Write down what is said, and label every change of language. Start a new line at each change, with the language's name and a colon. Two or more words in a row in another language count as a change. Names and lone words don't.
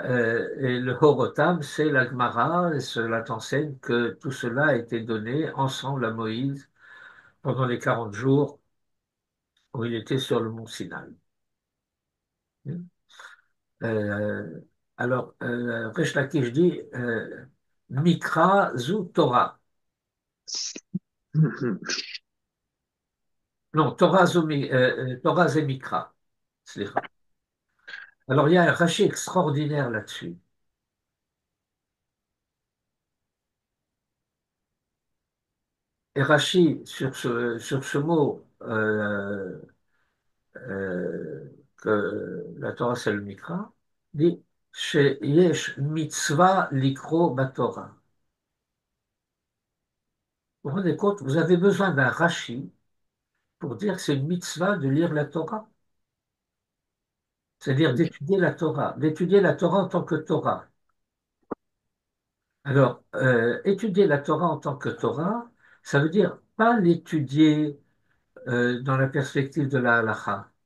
French: Et le Horotam, c'est la Gemara, et cela t'enseigne que tout cela a été donné ensemble à Moïse pendant les 40 jours où il était sur le mont Sinaï. Euh, alors, Resh Lakish dit
Hebrew: מקרא זו תורה. Non, תורה זה מקרא. סליחה.
French: Alors, il y a un rachis extraordinaire là-dessus. Et Rashi, sur ce mot, que la Torah c'est le Mikra, dit
Hebrew: יש מצוה לקרוא בתורה.
French: Vous vous rendez compte, vous avez besoin d'un Rashi pour dire que c'est une mitzvah de lire la Torah, c'est-à-dire d'étudier la Torah en tant que Torah. Alors, étudier la Torah en tant que Torah, ça veut dire pas l'étudier dans la perspective de la halacha,